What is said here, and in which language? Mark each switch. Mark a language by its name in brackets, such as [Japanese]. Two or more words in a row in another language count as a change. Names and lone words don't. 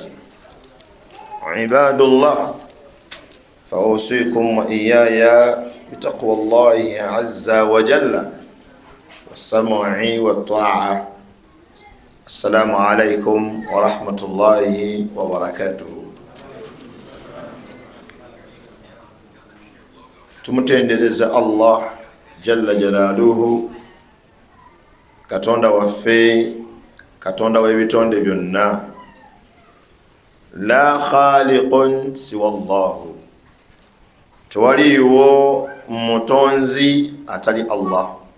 [Arabic] عباد الله، فأوصيكم وإياي بتقوى الله عز وجل والسمع والطاعة. السلام عليكم ورحمة الله وبركاته. [Ganda] tumutendereza Allah [Arabic] جل جلاله, [Ganda] katonda waffe, katonda w'ebitonde byonna. [Arabic] لا خالق سوى الله, [Ganda] tewaliwo mutonzi atali Allah.